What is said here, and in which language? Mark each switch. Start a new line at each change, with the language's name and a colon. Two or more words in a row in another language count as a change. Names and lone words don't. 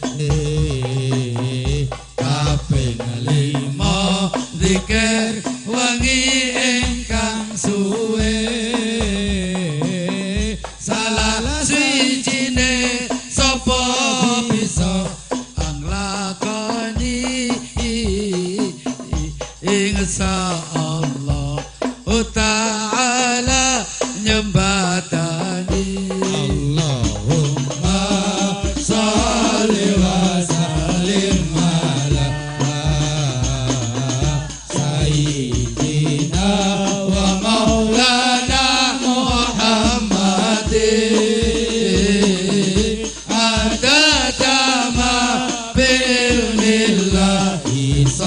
Javanese: kaping lima zikir wengi ingkang suwe salah swijine sapa bisa anglakoni
Arabic: إن شاء الله تعالى nyembatani اللهم صل وسلم على سيدنا ومولانا محمد عدد ما بعلم الله